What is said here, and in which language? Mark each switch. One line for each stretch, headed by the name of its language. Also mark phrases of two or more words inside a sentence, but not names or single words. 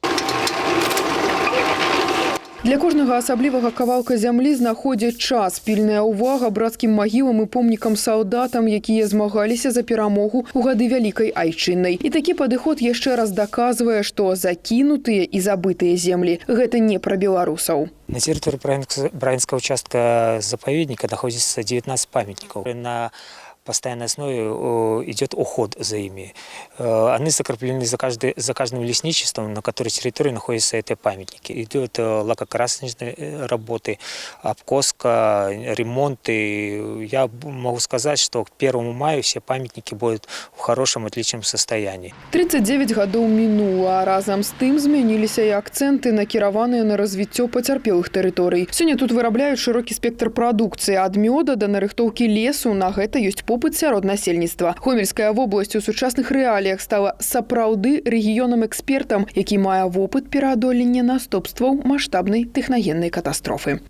Belarusian: Для кожнага асаблівага кавалка зямлі знаходзяць час, пільная ўвага брацкім магілам і помнікам салдатам, якія змагаліся за перамогу ў гады Вялікай Айчыннай. І такі падыход яшчэ раз даказвае, што закінутыя і забытыя землі – гэта не пра беларусаў.
Russian: На территории Брагинского участка заповедника находится 19 памятников. На постоянной основе идет уход за ими. Они закреплены за каждым лесничеством, на которой территории находятся эти памятники. Идут лакокрасочные работы, обкоска, ремонты. Я могу сказать, что к 1 мая все памятники будут в хорошем, отличном состоянии.
Belarusian: 39 гадоў мінула, а разам з тым змяніліся і акцэнты, накіраваныя на развіццё пацярпелых тэрыторый. Сёння тут вырабляюць шырокі спектр прадукцыі, ад мёда да нарыхтоўкі лесу. На гэта ёсць попыт сярод насельніцтва. Гомельская вобласць у сучасных рэаліях стала сапраўды рэгіёнам-экспертам, які мае вопыт пераадолення наступстваў маштабнай тэхнагеннай катастрофы.